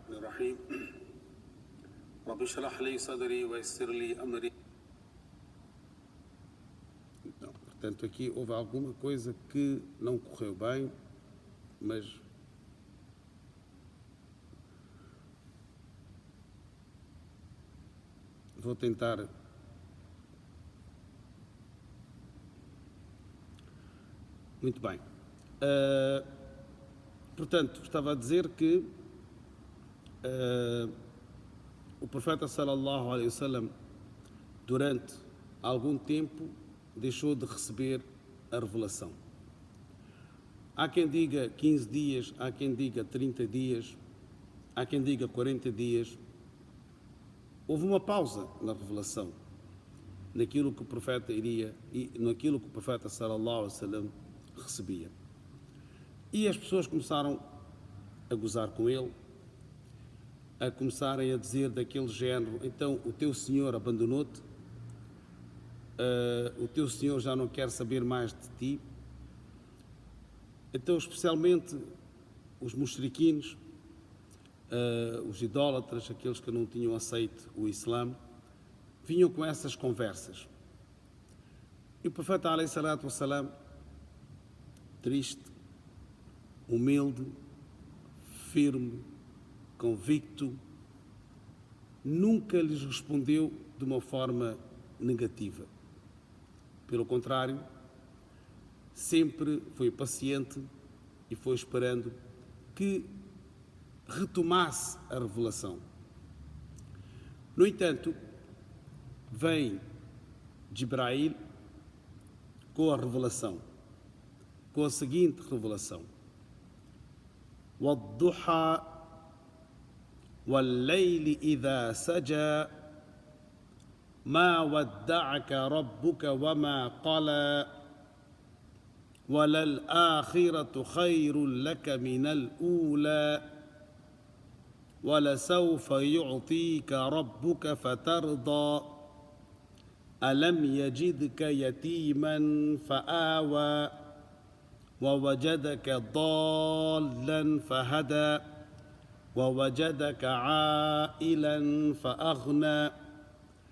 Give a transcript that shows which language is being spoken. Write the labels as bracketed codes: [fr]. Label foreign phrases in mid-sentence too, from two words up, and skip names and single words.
[pt] Então, portanto, aqui houve alguma coisa que não correu bem, mas vou tentar. Muito bem. Portanto, estava a dizer que o profeta [ar] صلى الله عليه وسلم [pt] durante algum tempo deixou de receber a revelação. Há quem diga 15 dias, há quem diga 30 dias, há quem diga 40 dias. Houve uma pausa na revelação, naquilo que o profeta iria e naquilo que o profeta [ar] صلى الله عليه وسلم [pt] recebia. E as pessoas começaram a gozar com ele, a começarem a dizer daquele género: então o teu Senhor abandonou-te, o teu Senhor já não quer saber mais de ti. Então, especialmente os mushriquines, os idólatras, aqueles que não tinham aceito o Islã, vinham com essas conversas. E o profeta [ar] عليه الصلاة والسلام, [pt] triste, humilde, firme, convicto, nunca lhes respondeu de uma forma negativa. Pelo contrário, sempre foi paciente e foi esperando que retomasse a revelação. No entanto, vem Jibril com a revelação, com a seguinte revelação: [ar] وَالضُّحَى وَاللَّيْلِ إِذَا سَجَى مَا وَدَّعَكَ رَبُّكَ وَمَا قَلَى وَلَلْآخِرَةُ خَيْرٌ لَكَ مِنَ الْأُولَى وَلَسَوْفَ يُعْطِيكَ رَبُّكَ فَتَرْضَى أَلَمْ يَجِدْكَ يَتِيمًا فَآوَى ووجدك ضالا فهدى ووجدك عائلا فأغنى